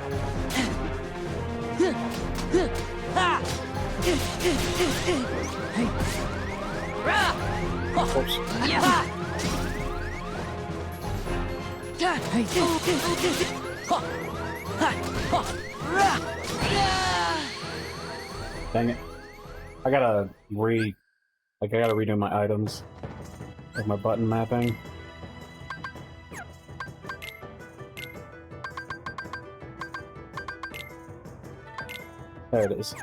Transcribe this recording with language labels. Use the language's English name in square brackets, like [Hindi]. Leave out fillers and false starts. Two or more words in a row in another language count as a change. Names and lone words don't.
[English] Ha! Ra! Yeah. Ha! Ha! Ha! Ha! Ra! Dang it. I gotta redo my items. Like my button mapping. There it is.